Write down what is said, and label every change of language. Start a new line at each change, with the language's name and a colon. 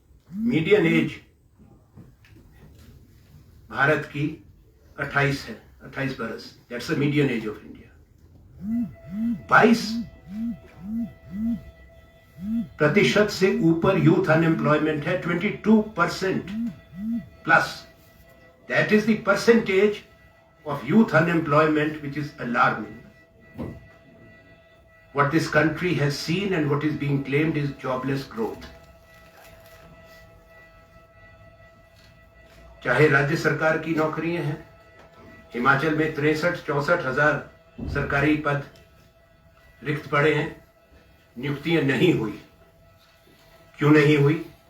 Hindi: Median as Bharat की 28 है, 28 बरस,
English: That's the median age of India.
Hindi: 22% से ऊपर यूथ अनएम्प्लॉयमेंट है, 22% plus.
English: That is the percentage of youth unemployment which is alarming. What this country has seen and what is being claimed is jobless growth.
Hindi: चाहे राज्य सरकार की नौकरियां हैं, हिमाचल में 63-64 हजार सरकारी पद रिक्त पड़े हैं, नियुक्तियां नहीं हुई। क्यों नहीं हुई?